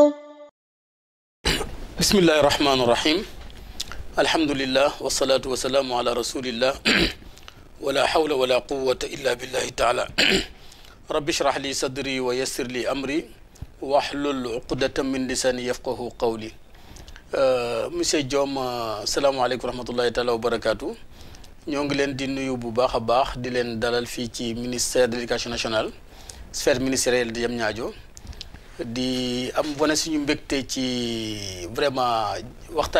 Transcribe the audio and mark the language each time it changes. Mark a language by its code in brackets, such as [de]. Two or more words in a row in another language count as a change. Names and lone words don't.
[ar] بسم الله الرحمن الرحيم الحمد لله والصلاة والسلام على رسول الله ولا حول ولا قوة إلا بالله تعالى رب اشرح لي صدري ويسر لي أمري واحلل عقدة من لساني يفقه قولي monsieur Diome salaamaaleykum ورحمة الله تعالى وبركاته [wo] ñoo ngi leen di nuyu bu baax a baax di leen dalal fii ci [fr] ministère de l'éducation nationale sphère ministérielle [wo] di Diamniadio di am wane suñu mbégte ci vraiment waxtaan